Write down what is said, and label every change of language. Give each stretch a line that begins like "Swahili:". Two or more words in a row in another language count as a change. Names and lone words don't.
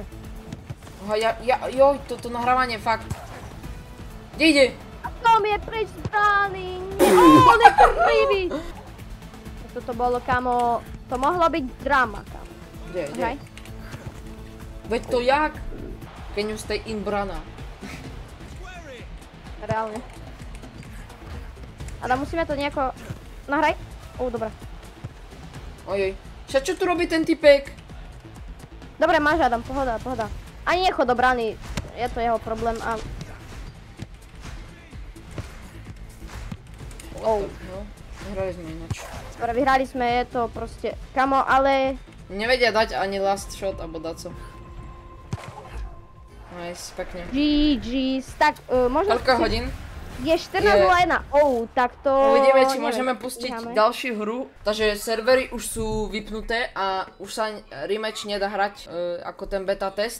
Slovak: Joj, toto nahrávanie fakt. Kde ide? A Tom je preč z brány. On je prvý. Toto bolo, kamo, to mohlo byť drama, kamo. Kde? Veď to jak?
English: Can you stay in brana?
Slovak: Reálne. Adam, musíme to nejako... Nahraj. Dobre. Ojoj. Však čo tu robí ten typek? Dobre, máš, Adam, pohoda. Ani nechod do brany, je to jeho problém a... No, nehrali sme ináč. Dobre, vyhrali sme, je to proste... Kamo, ale... Nevedia dať ani
English: last shot,
Slovak: alebo daco. Nice, pekne. GG's, tak možno... Koľko hodín? Je 14:01. Tak to... Uvidíme, či môžeme pustiť ďalšiu hru. Takže servery už sú vypnuté a už sa rematch nedá hrať ako ten
English: beta test.